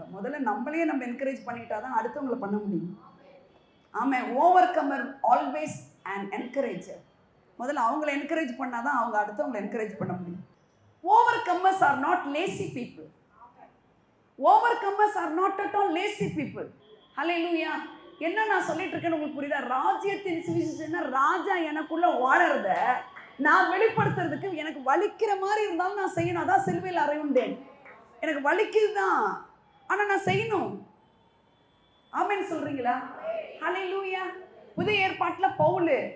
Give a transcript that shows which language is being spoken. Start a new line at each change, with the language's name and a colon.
Tamil: முதல்ல நம்மளையே நம்ம என்கரேஜ் பண்ணிட்டாதான் அடுத்தவங்களை பண்ண முடியும். ஆமாம்.
English: Overcomer always and encourager.
Tamil: முதல்ல அவங்களை என்கரேஜ் பண்ணாதான் அவங்க அடுத்தவங்களை என்கரேஜ் பண்ண முடியும்.
English: Overcomers are not lazy people. Overcomers are not at all lazy people. Hallelujah.
Tamil: என்ன நான் சொல்லிட்டு இருக்கேன்னு உங்களுக்கு புரியுதா? ராஜ்யத்தின் சுவிசேஷம்னா ராஜா எனக்குள்ள வாழறத நான் வெளிப்படுத்துறதுக்கு எனக்கு வலிக்கிற மாதிரி இருந்தாலும் நான் செய்யணும். அதான் சிலுவையில் அறையுண்டேன். எனக்கு வலிக்குதுதான், ஆனா நான் செய்யணும். ஆமென் சொல்றீங்களா? ஹல்லேலூயா. புதிய ஏற்பாட்டுல பவுல்.